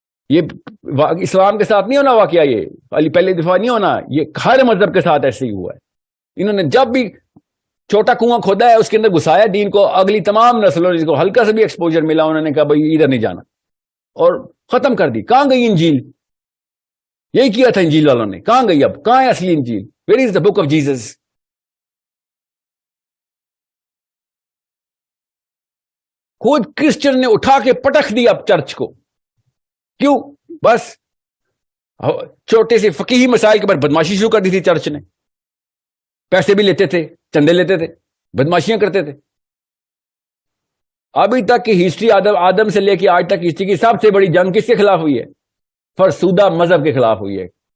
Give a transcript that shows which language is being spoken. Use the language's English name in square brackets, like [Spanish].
[Urdu] یہ اسلام کے ساتھ نہیں ہونا واقعہ، یہ پہلے دفعہ نہیں ہونا، یہ ہر مذہب کے ساتھ ایسے ہی ہوا ہے. انہوں نے جب بھی چھوٹا کنواں کھودا ہے اس کے اندر گھسایا دین کو. اگلی تمام نسلوں جس کو ہلکا سے بھی ایکسپوجر ملا انہوں نے کہا بھائی ادھر نہیں جانا، اور ختم کر دی. کہاں گئی انجیل؟ یہی کیا تھا انجیل والوں نے. کہاں گئی؟ اب کہاں ہے اصلی انجیل؟ [English] Where is the book of Jesus? [Urdu] خود کرسچن نے اٹھا کے پٹک دیا چرچ کو. کیوں؟ بس چھوٹے سے فقیہی مسائل کے بعد بدماشی شروع کر دی تھی چرچ نے. پیسے بھی لیتے تھے، چندے لیتے تھے، بدماشیاں کرتے تھے. ابھی تک کی ہسٹری آدم سے لے کے آج تک ہسٹری کی سب سے بڑی جنگ کس کے خلاف ہوئی ہے؟ فرسودہ مذہب کے خلاف ہوئی ہے.